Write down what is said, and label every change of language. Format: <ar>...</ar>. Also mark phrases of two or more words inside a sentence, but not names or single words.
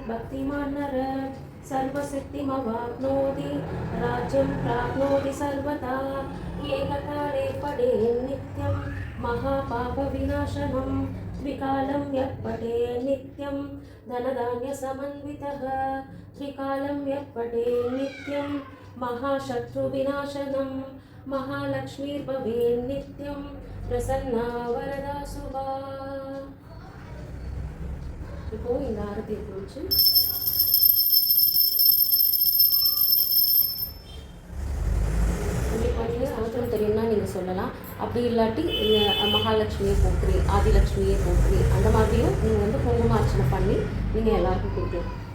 <sa>भक्तिमान् नरः सर्वसिद्धिमवाप्नोति राज्यं प्राप्नोति सर्वदा एककाले पठे नित्यं महापापविनाशनं त्रिकालं यः पठे नित्यं धनधान्यसमन्वितः त्रिकालं यः पठे नित्यं महाशत्रुविनाशनं महालक्ष्मीर्भवेत् नित्यं प्रसन्ना वरदा शुभा.</sa> <ta>இப்போ இந்த ஆரத்தி குறித்து அவசரம் தெரியும்னா நீங்கள் சொல்லலாம். அப்படி இல்லாட்டி மகாலட்சுமியை போற்றி ஆதிலட்சுமியை போற்றி அந்த மாதிரியும் நீங்கள் வந்து குங்குமார்ச்சனை பண்ணி நீங்கள் எல்லாருக்கும் கொடுக்கலாம்.</ta>